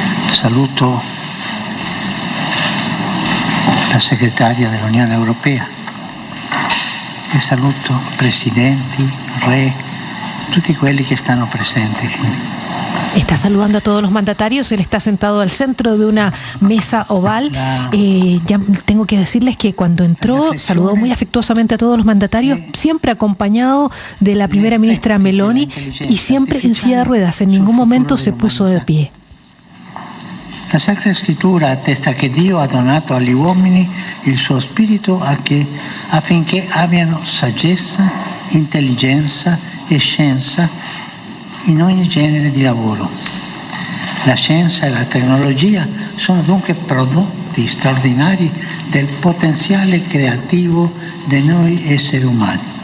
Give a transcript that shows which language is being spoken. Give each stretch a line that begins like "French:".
Italian: Saluto la segretaria dell'Unione Europea. E saluto presidenti, re, tutti quelli che stanno presenti.
Spanish: Está saludando a todos los mandatarios, él está sentado al centro de una mesa oval. Ya tengo que decirles que cuando entró saludó muy afectuosamente a todos los mandatarios, siempre acompañado de la primera ministra Meloni y siempre en silla de ruedas, en ningún momento se puso de pie.
Italian: La Sacra Scrittura attesta che Dio ha donato agli uomini il suo spirito affinché abbiano saggezza, intelligenza e scienza in ogni genere di lavoro. La scienza e la tecnologia sono dunque prodotti straordinari del potenziale creativo di noi esseri umani.